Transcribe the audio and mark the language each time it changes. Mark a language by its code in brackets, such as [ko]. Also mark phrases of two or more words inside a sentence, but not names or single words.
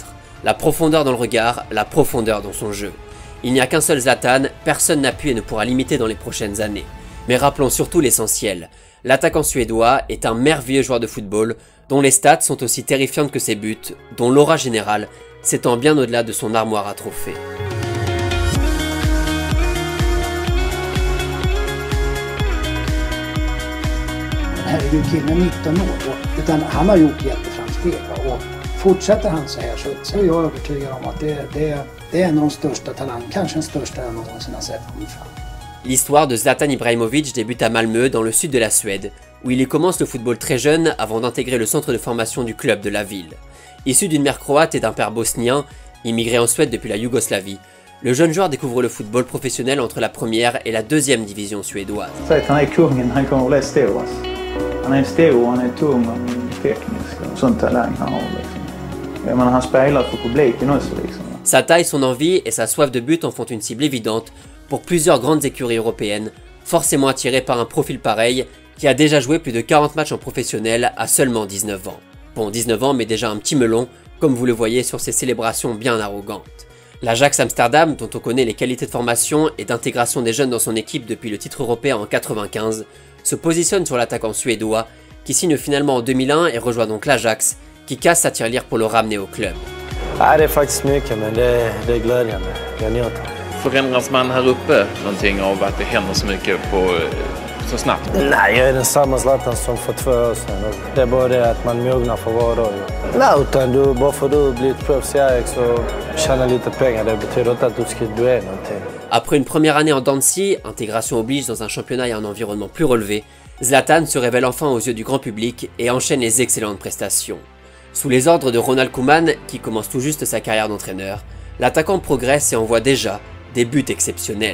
[fr] La profondeur dans le regard, la profondeur dans son jeu. Il n'y a qu'un seul Zlatan, personne n'a pu et ne pourra l'imiter dans les prochaines années. Mais rappelons surtout l'essentiel. L'attaquant suédois est un merveilleux joueur de football, dont les stats sont aussi terrifiantes que ses buts, dont l'aura générale s'étend bien au-delà de son armoire à trophées. [sv] Herregud, killen är 19 år, utan han har gjort jätteframsteg. Och fortsätter han så här så är jag övertygad om att det är en av de största talang, kanske den största jag någonsin har sett komma fram. [fr] L'histoire de Zlatan Ibrahimovic débute à Malmö, dans le sud de la Suède, où il y commence le football très jeune avant d'intégrer le centre de formation du club de la ville. Issu d'une mère croate et d'un père bosnien, immigré en Suède depuis la Yougoslavie, le jeune joueur découvre le football professionnel entre la première et la deuxième division suédoise. [sv] Han är kungen, han kommer bli stor. Han är stor, han är tung, han är teknisk och sån talang han har liksom. Jag menar, han spelar för publiken också liksom. [fr] Sa taille, son envie et sa soif de but en font une cible évidente pour plusieurs grandes écuries européennes, forcément attirées par un profil pareil, qui a déjà joué plus de 40 matchs en professionnel à seulement 19 ans. Bon, 19 ans mais déjà un petit melon, comme vous le voyez sur ses célébrations bien arrogantes. L'Ajax Amsterdam, dont on connaît les qualités de formation et d'intégration des jeunes dans son équipe depuis le titre européen en 95, se positionne sur l'attaquant suédois, qui signe finalement en 2001 et rejoint donc l'Ajax, qui casse sa tirelire pour le ramener au club. [sv] Det är faktiskt mycket, men det är glädjande. Jag njuter. Förändras man här uppe någonting av att det händer så mycket så snabbt? Nej, jag är den samma Zlatan som för 2 år sedan. Det är bara det att man mognar för var dag. Nej, utan bara för att du blivit proffs i Ajax och tjänar lite pengar, det betyder inte att du är någonting. [fr] Après une première année en Dancy, intégration oblige dans un championnat et un environnement plus relevé, Zlatan se révèle enfin aux yeux du grand public et enchaîne les excellentes prestations. Sous les ordres de Ronald Koeman, qui commence tout juste sa carrière d'entraîneur, l'attaquant progresse et envoie déjà, des buts exceptionnels.